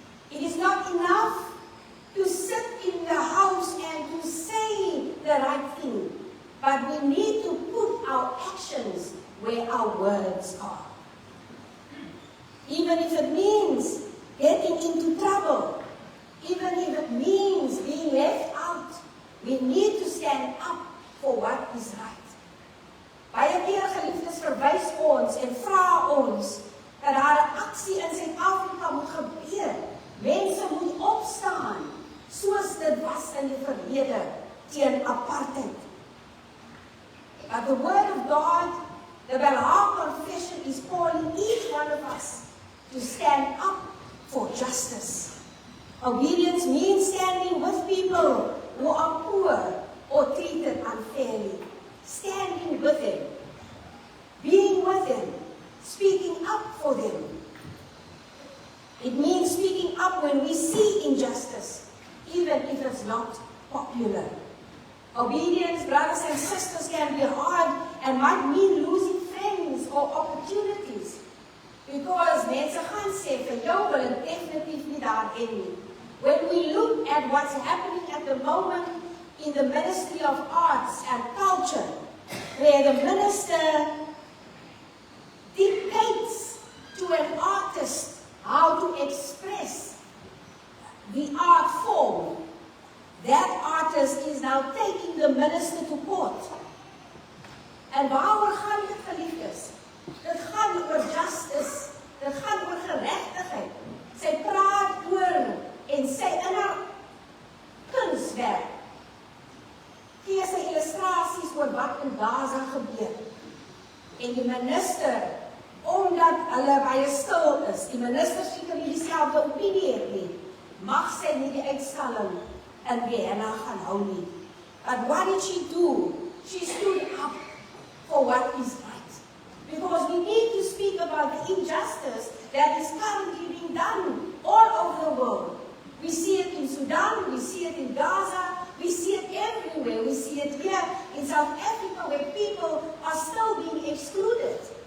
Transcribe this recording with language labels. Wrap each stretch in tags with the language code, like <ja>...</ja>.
<en>It is not enough to sit in the house and to say the right thing, but we need to put our actions where our words are. Even if it means getting into trouble, even if it means being left out, we need to stand up for what is right.</en> <af>Baie keer geliefdes verwys ons en vra ons dat daar 'n aksie in Suid-Afrika moet gebeur. Mense moet opstaan, soos dit was in die verlede teen apartheid.</af> <en>But the word of God, the Baha Confession, is calling each one of us to stand up for justice. Obedience means standing with people who are poor or treated unfairly. Standing with them, being with them, speaking up for them. It means speaking up when we see injustice, even if it's not popular. Obedience, brothers and sisters, can be hard and might mean losing friends or opportunities. Because</en> <af>mense gaan sê, vir jou wil ek definitief nie daar hê nie.</af> <en>When we look at what's happening at the moment in the Ministry of Arts and Culture, where the minister dictates to an artist how to express the art form, that artist is now taking the minister to court.</en> <af>En waaroor gaan dit, geliefdes? Dit gaan oor justice, dit gaan oor geregtigheid. Sy praat oor en sy in haar kunswerk gee sy illustrasies oor wat in Gaza gebeur. En die minister, omdat hulle baie stil is, die minister seker nie dieselfde opinie het nie, mag sy nie die uitstalling in Vienna gaan hou nie.</af> <en>But what did she do? She stood up for what is right. Because we need to speak about the injustice that is currently being done all over the world. We see it in Sudan, we see it in Gaza, we see it everywhere. We see it here in South Africa where people are still being excluded.</en>